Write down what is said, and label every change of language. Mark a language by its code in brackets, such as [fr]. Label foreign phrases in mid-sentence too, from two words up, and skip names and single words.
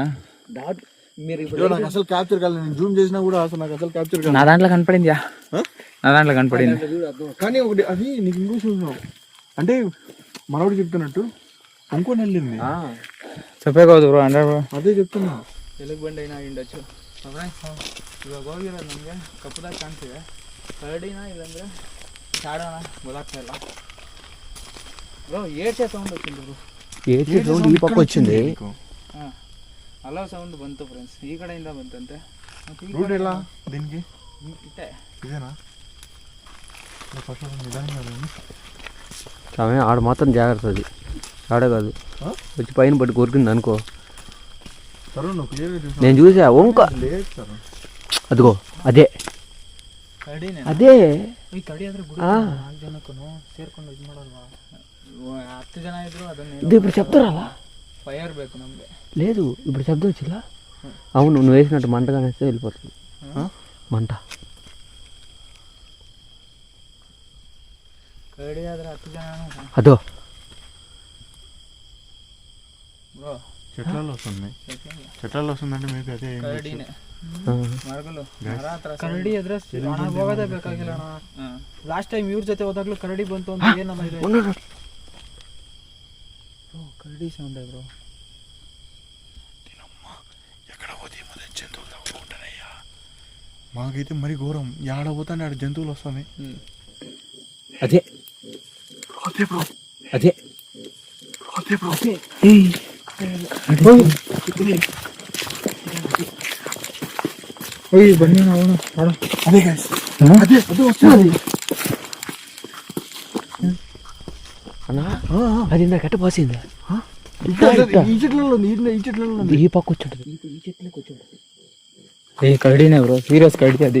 [te] మీరు ఇప్పుడు నాకు అసలు క్యాప్చర్ కాలేదు. నేను జూమ్ చేసినా కూడా అసలు నాకు అసలు క్యాప్చర్ కాలేదు. నా దాంట్లో కనపడింది, కానీ ఒకటి అది నీకు ఇంకో చూసావు అంటే మనోడు చెప్తున్నట్టు ఇంకొని వెళ్ళింది. చెప్పే కాదు బ్రో, అంటే అదే చెప్తున్నా. [kn] ಎಲುಗು ಬಂಡೆ ಏನೋ ಹಿಂಡచ్చు. ಇವಾಗ ಹೋಗಿರೋದು ನಮಗೆ ಕಪ್ಪದಾಗ ಕಾಣ್ತಿದೆ. ಕರಡಿನ ಇಲ್ಲಾಂದ್ರೆ ಶಾಡೋಣ ಗೊತ್ತಾಗ್ತಾ ಇಲ್ಲ ಬ್ರೋ. ಏಡ್ಚೆ ಸೌಂಡ್ వచ్చింది ಬ್ರೋ. [te] ఏడ్చే సౌండ్ ఈ పక్క వచ్చింది. అలా సౌండ్ ಬಂತು ఫ్రెండ్స్, ఈ [kn] కಡೆಯಿಂದ ಬಂತಂತೆ. [te] రూట్ ఎలా దీనికి? ఇటే ఇదేనా? నిదానంగా ఆడ మాత్రం జాగ్రత్త, అది ఆడ కాదు. వచ్చి పైన పట్టి కొరికింది అనుకో. నేను చూసా వంక, అదిగో అదే [kn] ಕರಡಿನೇ. ಈ ಕರಡಿ ಆದ್ರೆ ಬಿಡು, 4 ಜನಕ್ಕೂ ಸೇರ್ಕೊಂಡು ಇದು ಮಾಡಲ್ವಾ? 10 ಜನ ಇದ್ರು ಅದನ್ನ [te] ఇప్పుడు చెప్తారా? [kn] ఫైర్ ಬೇಕು ನಮಗೆ. [te] లేదు ఇప్పుడు శబ్దం వచ్చిందా? అవును, నువ్వు వేసినట్టు మంటగా వేస్తే వెళ్ళిపోతుంది మంట. [kn] ಕರಡಿ ಆದ್ರೆ 10 ಜನ [te] అదో [kn] ಬ್ರೋ. [te] చెట్లలో వస్తుందంటే మీకు అదే [kn] ಕರಡಿನೇ ಮರಗಳು ಕರಡಿ ಎದ್ರೆ ಹೋಗೋದೇ ಬೇಕಾಗಿಲ್ಲ ಅಣ್ಣ. [en] last time [kn] ಇವ್ರ ಜೊತೆ ಹೋದಾಗ್ಲೂ ಕರಡಿ ಬಂತು ಅಂತ ಏನಮ್ಮ ಇದೆ ಕರಡಿ ಸೌಂಡ್ ಬ್ರೋ. [te] ఎక్కడ పోతే మన జంతువులు తవ్వుకుంటానయ్యా. మాకైతే మరి ఘోరం. ఏడ పోతానే ఆడ జంతువులు వస్తాయి. అదే అదే [kn] ಬನ್ನಿ ನಾವು [te] అదే గైస్, అదే వస్తుంది. అన్నా అది ఇందాక ఎట్ట పోసింది? ఈ పక్క వచ్చి ఏ కరడీనే బ్రో, సీరియస్ కరడి అది.